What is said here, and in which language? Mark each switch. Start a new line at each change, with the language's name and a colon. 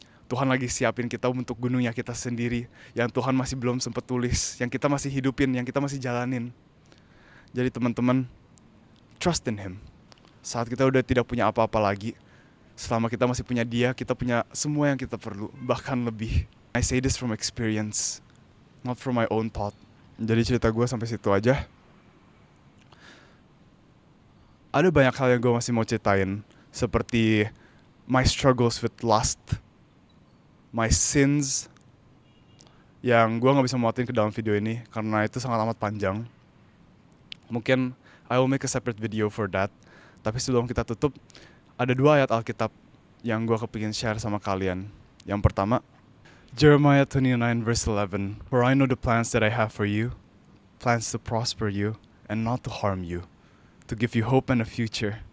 Indonesian: Tuhan lagi siapin kita untuk gunungnya kita sendiri, yang Tuhan masih belum sempat tulis, yang kita masih hidupin, yang kita masih jalanin. Jadi teman-teman,
English: trust in Him.
Indonesian: Saat kita udah tidak punya apa-apa lagi, selama kita masih punya Dia, kita punya semua yang kita perlu, bahkan lebih.
English: I say this from experience, not from my own thought.
Indonesian: Jadi cerita gue sampai situ aja. Ada banyak hal yang gue masih mau ceritain, seperti
English: my struggles with lust, my sins,
Indonesian: yang gue gak bisa muatin ke dalam video ini karena itu sangat amat panjang. Mungkin
English: I will make a separate video for that.
Indonesian: Tapi sebelum kita tutup, ada 2 ayat Alkitab yang gue kepingin share sama kalian. Yang pertama,
English: Jeremiah 29 verse 11. For I know the plans that I have for you, plans to prosper you and not to harm you, to give you hope and a future.